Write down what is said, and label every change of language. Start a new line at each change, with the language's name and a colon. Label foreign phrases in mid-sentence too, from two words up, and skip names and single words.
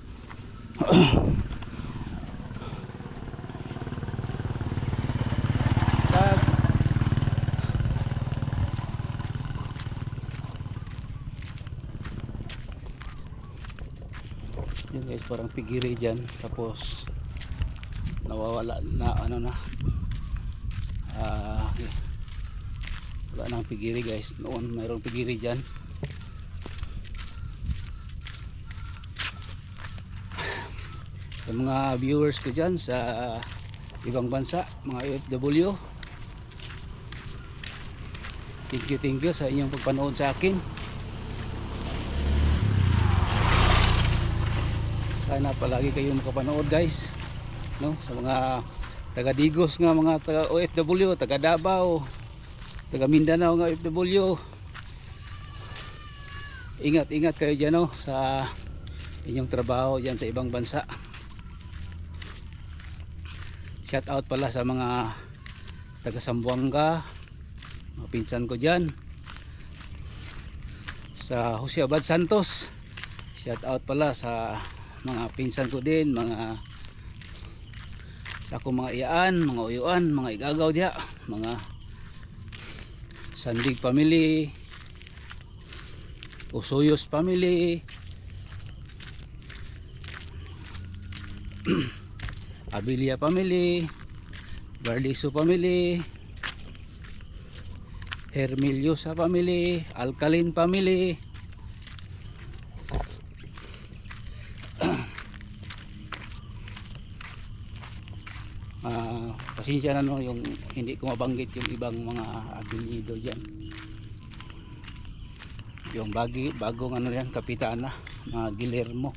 Filipino: Yun guys, parang pigiri dyan, tapos nawawala na ano na, wala nang pigiri guys. Noon mayroong pigiri dyan. Sa mga viewers ko dyan sa ibang bansa, mga OFW,
English: thank you
Filipino: sa inyong pagpanood sa akin. Sana palagi kayong makapanood guys, no? Sa mga taga Digos nga, mga taga OFW, taga Davao, taga Mindanao nga OFW, ingat kayo dyan, no? Sa inyong trabaho dyan sa ibang bansa.
English: Shout out
Filipino: pala sa mga taga Zamboanga, mga pinsan ko dyan, sa Jose Abad Santos.
English: Shout out
Filipino: pala sa mga pinsan ko din,
Cebuano: mga sa akong mga iyaan, mga uyuan, mga igagaw diya, mga Sandig family, Usuyos family, Abilia family, Bardiso family, Hermiliosa family, Alcalin family,
Filipino: pasensya na no yung hindi ko mabanggit yung ibang mga apelyido dyan. Yung bagong ano yan, kapitana, mga Guillermo.